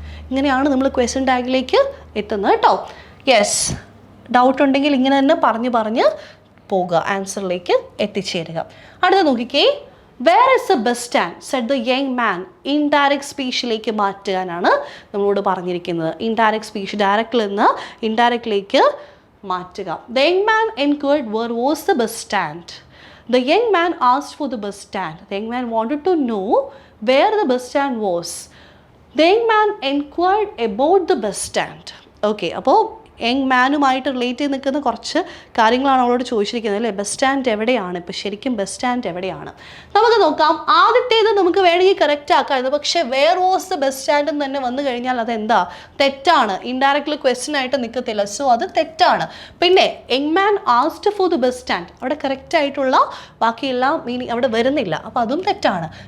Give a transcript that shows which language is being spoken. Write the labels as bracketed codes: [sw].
[ml] ഇങ്ങനെയാണ് നമ്മൾ ക്വസ്റ്റ്യൻ ടാഗിലേക്ക് എത്തുന്നത് കേട്ടോ. യെസ്, ഡൗട്ട് ഉണ്ടെങ്കിൽ ഇങ്ങനെ തന്നെ പറഞ്ഞ് പോകുക, ആൻസറിലേക്ക് എത്തിച്ചേരുക. അടുത്ത നോക്കിക്കേ. [en] Where is a bus stand said the young man. [ml] Indirect സ്പീച്ചിലേക്ക് മാറ്റാനാണ് നമ്മളോട് പറഞ്ഞിരിക്കുന്നത്. ഇൻഡയറക്റ്റ് സ്പീച്ച് ഡയറക്റ്റിൽ നിന്ന് ഇൻഡയറക്റ്റിലേക്ക് മാറ്റുക. [en] The young man enquired where was the bus stand. The young man asked for the bus stand. The young man wanted to know where the bus stand was. The young man inquired about the bus stand. [ml] Okay, അപ്പോൾ young മാനുമായിട്ട് relate ചെയ്ത് നിൽക്കുന്ന കുറച്ച് കാര്യങ്ങളാണ് അവളോട് ചോദിച്ചിരിക്കുന്നത് അല്ലേ? Bus stand എവിടെയാണ്? ഇപ്പോൾ ശരിക്കും ബസ് സ്റ്റാൻഡ് എവിടെയാണ്? നമുക്ക് നോക്കാം. ആദ്യത്തേത് നമുക്ക് വേണമെങ്കിൽ കറക്റ്റ് ആക്കാമായിരുന്നു. പക്ഷേ [en] where was the bus stand [ml] എന്ന് തന്നെ വന്നു കഴിഞ്ഞാൽ അതെന്താ? തെറ്റാണ്. ഇൻഡയറക്റ്റ്ലി ക്വസ്റ്റ്യൻ ആയിട്ട് നിൽക്കത്തില്ല. സോ അത് തെറ്റാണ്. പിന്നെ [en] young man asked for the bus stand, [ml] അവിടെ കറക്റ്റ് ആയിട്ടുള്ള ബാക്കിയെല്ലാം മീനിങ് അവിടെ വരുന്നില്ല. അപ്പോൾ അതും തെറ്റാണ്.